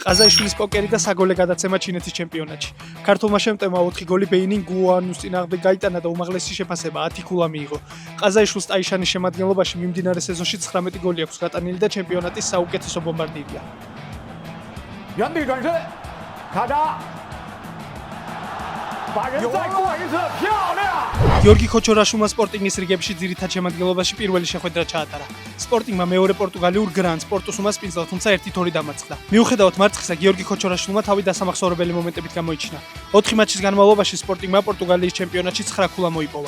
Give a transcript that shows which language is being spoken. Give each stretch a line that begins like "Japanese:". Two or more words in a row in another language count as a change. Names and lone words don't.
Georgian: ყაზაიშვილის პოკერი და საგოლე გადაცემა ჩინეთის ჩემპიონატში. ქართულმა შემტევმა 4 გოლი ბეინინ გუანუს წინააღმდეგ გაიტანა და უმაღლესი შეფასება 10 ქულა მიიღო. ყაზაიშვილს ტაიშანის შემადგენლობაში მიმდინარე სეზონში 19 გოლი აქვს გატანილი და ჩემპიონატის საუკეთესო ბომბარდირია.
Chinese: 原地转身，卡扎，把人再过一次，漂亮！
Georgian: გიორგი ქოჩორაშვილმა სპორტინგის რიგებში ძირითად შემადგენლობაში პირველი შეხვედრა ჩაატარა. სპორტინგმა მეორე პორტუგალიურ გრანდ სპორტუს უმასპინძლა, თუმცა 1-2 დამარცხდა. მიუხედავად მარცხისა, გიორგი ქოჩორაშვილმა თავი დასამახსოვრებელი მომენტებით გამოიჩინა. 4 მატჩის განმავლობაში სპორტინგმა პორტუგალიის ჩემპიონატში 9 ქულა მოიპოვა.